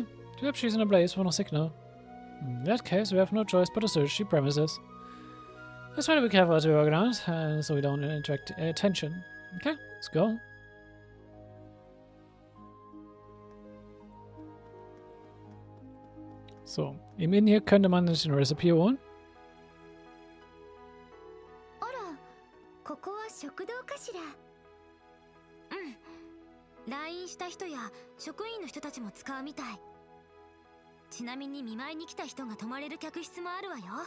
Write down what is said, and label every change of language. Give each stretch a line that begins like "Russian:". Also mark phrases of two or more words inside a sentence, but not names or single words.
English: Perhaps she's in a place for no signal. In that case, we have no choice but to search the premises. Let's try to be careful as we organize, so we don't attract attention. Okay, let's go. So,
German: im Inn hier könnte man sich ein Rezept holen.
Japanese: あら、ここは食堂かしら。うん。来院した人や職員の人たちも使うみたい。ちなみに見舞いに来た人が泊まれる客室もあるわよ。